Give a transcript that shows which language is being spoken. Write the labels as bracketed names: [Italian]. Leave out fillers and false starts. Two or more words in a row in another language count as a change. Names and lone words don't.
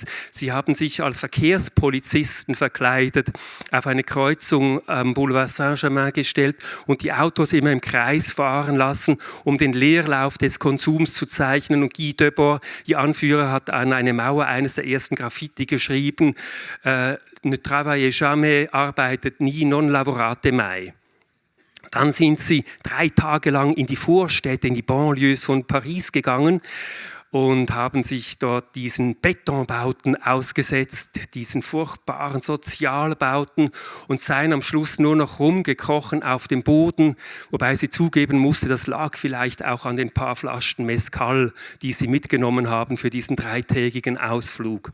[German] Sie haben sich als Verkehrspolizisten verkleidet, auf eine Kreuzung am Boulevard Saint-Germain gestellt und die Autos immer im Kreis fahren lassen, um den Leerlauf des Konsums zu zeichnen. Und Guy Debord, ihr Anführer, hat an eine Mauer eines der ersten Graffiti geschrieben, [French] ne travaillez jamais, [German] arbeitet nie, [Italian] non lavorate mai. [German] Dann sind sie 3 Tage lang in die Vorstädte, in die Banlieues von Paris gegangen und haben sich dort diesen Betonbauten ausgesetzt, diesen furchtbaren Sozialbauten und seien am Schluss nur noch rumgekrochen auf dem Boden, wobei sie zugeben musste, das lag vielleicht auch an den paar Flaschen Mezcal, die sie mitgenommen haben für diesen 3-tägigen Ausflug.